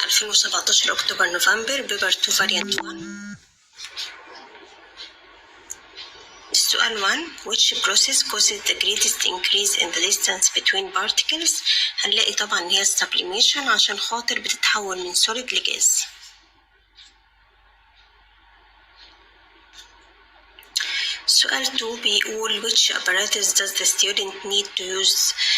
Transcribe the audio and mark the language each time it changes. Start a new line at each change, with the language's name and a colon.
Arabic: 17 أكتوبر نوفمبر بيبر 2 فاريانت 1.
English: السؤال 1 which process causes the greatest increase in the distance between particles.
Arabic: هنلاقي طبعا هي sublimation عشان خاطر بتتحول من solid لجاز.
English: سؤال 2 بيقول which apparatus does the student need to use.